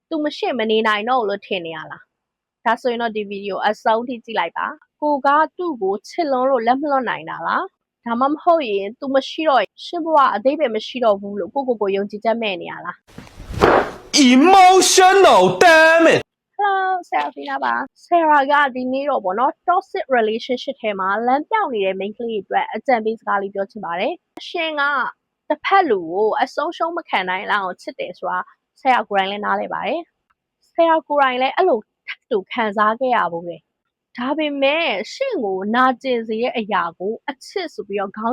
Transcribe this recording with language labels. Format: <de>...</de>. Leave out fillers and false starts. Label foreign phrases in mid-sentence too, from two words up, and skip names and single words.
<my>သူမရှိမနေနိုင်တော့လို့ထင်နေရလားဒါဆိုရင်တော့ဒီဗီဒီယိုအဆုံးထိကြည့်လိုက်ပါကိုကသူ့ကိုချစ်လွန်းလို့လက်မလွတ်နိုင်တာလားဒါမှမဟုတ်ရင်သူမရှိတော့ရှင်ဘဝအသေးပဲမရှိတော့ဘူးလို့ကိုယုံကြည်ချက်မဲ့နေရလား</my> <en>emotional damn it</en> <my>Hello Sarah ပါ Sarah ကဒီနေ့တော့ပေါ့နော်</my> <en>toxic relationship</en> <my>ထဲမှာလမ်းပြောင်းနေတဲ့ main ကလေးအတွက်အကြံပေးစကားလေးပြောချင်ပါတယ်ရှင်ကတစ်ဖက်လူကိုအဆုံးရှုံးမခံနိုင်လောက်အောင်ချစ်တယ်ဆိုတာ Sarah ကိုယ်တိုင်လည်းနားလည်ပါတယ် Sarah ကိုယ်တိုင်လည်းအဲ့လိုတူခံစားခဲ့ရဘူးလေဒါပေမဲ့ရှင့်ကိုနာကျင်စေတဲ့အရာကိုအချစ်ဆိုပြီးတော့ခေါင်း</my>